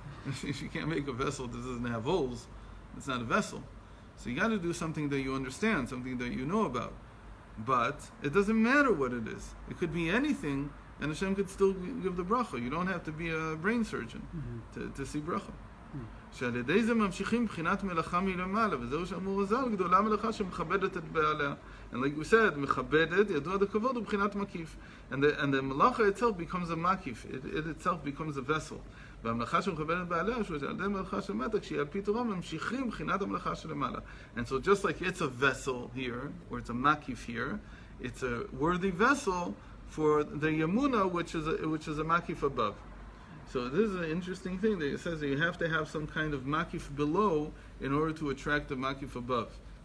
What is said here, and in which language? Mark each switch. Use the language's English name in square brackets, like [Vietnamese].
[English] If you can't make a vessel that doesn't have holes, it's not a vessel. So you got to do something that you understand, something that you know about. But it doesn't matter what it is. It could be anything, and Hashem could still give the bracha. You don't have to be a brain surgeon to see bracha. [Hebrew] שעל-ידי זה ממשיכים בחינת מלאכה מלמעלה, וזהו שאמור הזל, גדולה מלאכה שמכבדת את בעליה. [English] And like we said, [Hebrew] מכבדת, ידוע דכבוד, הוא בחינת מקיף. [English] And the מלאכה itself becomes a makif. It itself becomes a vessel. [Hebrew] והמלאכה שמכבדת בעליה, שעל-ידי מלאכה של מטה, כשהיא על פי תורה, ממשיכים בחינת המלאכה שלמעלה. [English] And so just like it's a vessel here, or it's a makif here, it's a worthy vessel for the yamuna, which is a makif above. So this is an interesting thing that it says that you have to have some kind of makif below in order to attract the makif above.